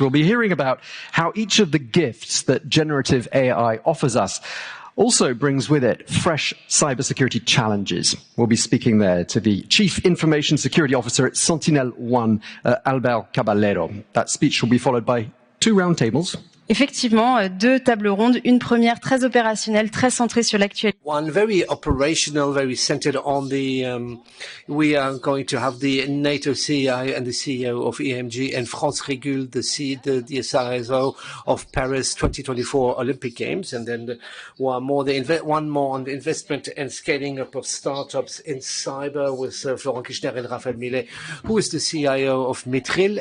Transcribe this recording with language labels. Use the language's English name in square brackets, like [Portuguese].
[English] We'll be hearing about how each of the gifts that generative AI offers us also brings with it fresh cybersecurity challenges. We'll be speaking there to the Chief Information Security Officer at Sentinel-1, Albert Caballero. That speech will be followed by two roundtables. [French] Effectivement, deux tables rondes, une première très opérationnelle, très centrée sur l'actualité. [English] One very operational, very centered on the, we are going to have the NATO CI and the CEO of EMG and France Régule, the CISO of Paris 2024 Olympic Games. And then one more on the investment and scaling up of startups in cyber with Florent Kirchner and Raphaël Millet, who is the CIO of Mitril.